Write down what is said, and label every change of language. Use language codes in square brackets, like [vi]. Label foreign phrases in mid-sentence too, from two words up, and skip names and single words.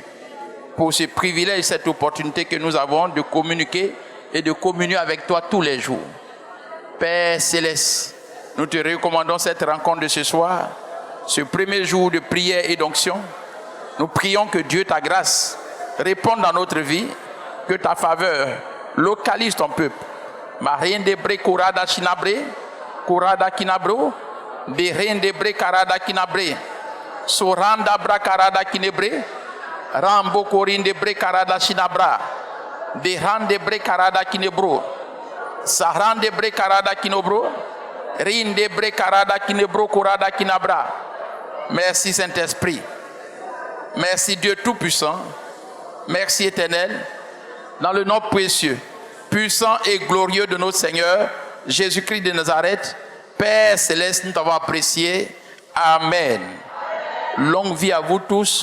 [fr] Pour ce privilège, cette opportunité que nous avons de communiquer et de communier avec toi tous les jours. Père Céleste, nous te recommandons cette rencontre de ce soir, ce premier jour de prière et d'onction. Nous prions que Dieu, ta grâce, réponde dans notre vie, que ta faveur localise ton peuple. Marinde bre kurada chinabre, kurada kinabro, berende bre karada kinabre, soranda bra karada kinebre, rambo korinde bre karada chinabra, berande bre karada kinebro, sarande bre karada kinobro, rinde bre karada kinebro kurada kinabra. Merci Saint-Esprit. Merci Dieu Tout-Puissant. Merci Éternel. Dans le nom précieux, puissant et glorieux de notre Seigneur, Jésus-Christ de Nazareth, Père Céleste, nous t'avons apprécié. Amen. Longue vie à vous tous.